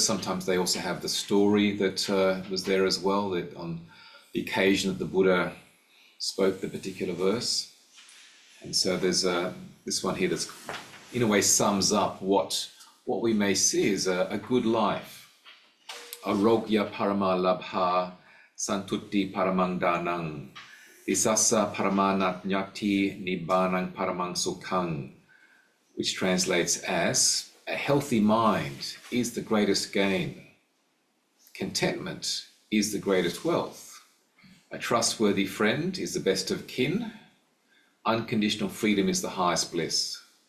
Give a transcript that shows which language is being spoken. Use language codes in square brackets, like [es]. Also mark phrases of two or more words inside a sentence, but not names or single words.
[en] Sometimes they also have the story that was there as well, that on the occasion that the Buddha spoke the particular verse. And so there's this one here that's in a way sums up what we may see as a good life. [pi] Arogya paramalabha santutti paramang danang visasa paramanatnyati nibbanang paramang sukhang, [en] which translates as, a healthy mind is the greatest gain. Contentment is the greatest wealth. A trustworthy friend is the best of kin. Unconditional freedom is the highest bliss.